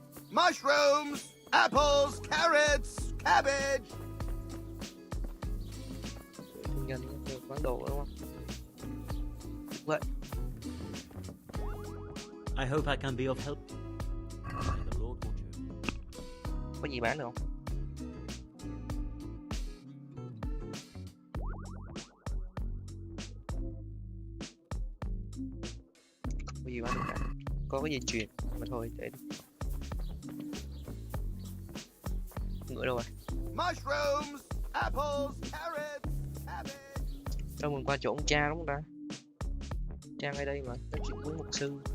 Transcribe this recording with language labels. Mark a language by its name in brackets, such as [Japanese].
[English] Mushrooms, apples, carrots, cabbage. [Vietnamese] Thương nhân được bán đồ đúng không? Vậy. [English] I hope I can be of help. [Vietnamese] Có gì bán được không? Không có gì bán được cả. Có cái gì truyền mà thôi để đi. Ngựa đâu rồi? [English] Mushrooms, apples, carrots, cabbage. [Vietnamese] Đâu mình qua chỗ ông cha đúng không ta? Cha ngay đây mà, nói chuyện với mục sư.